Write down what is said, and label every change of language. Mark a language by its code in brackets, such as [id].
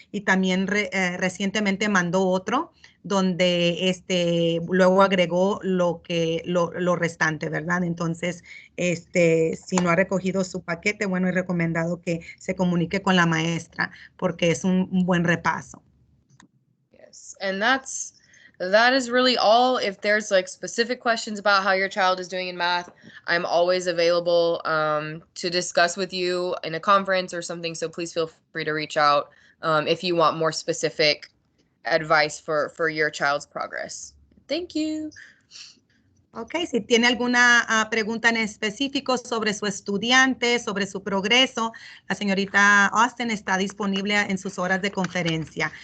[es] Y también recientemente mandó otro donde luego agregó lo restante, ¿verdad? Entonces, si no ha recogido su paquete, bueno, es recomendado que se comunique con la maestra porque es un buen repaso. [en] Yes, and that is really all. If there's like specific questions about how your child is doing in math, I'm always available to discuss with you in a conference or something, so please feel free to reach out if you want more specific advice for your child's progress. Thank you. [es] Ok, si tiene alguna pregunta en específico sobre su estudiante, sobre su progreso, la señorita Austin está disponible en sus horas de conferencia.